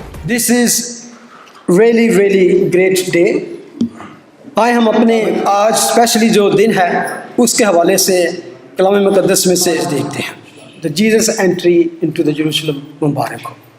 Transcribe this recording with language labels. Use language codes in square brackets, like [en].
[en] This is really great day. [ur] آئے ہم اپنے آج اسپیشلی جو دن ہے اس کے حوالے سے کلام مقدس میں سے دیکھتے ہیں. [en] The Jesus entry into the Jerusalem [ur] Mubarak ہو.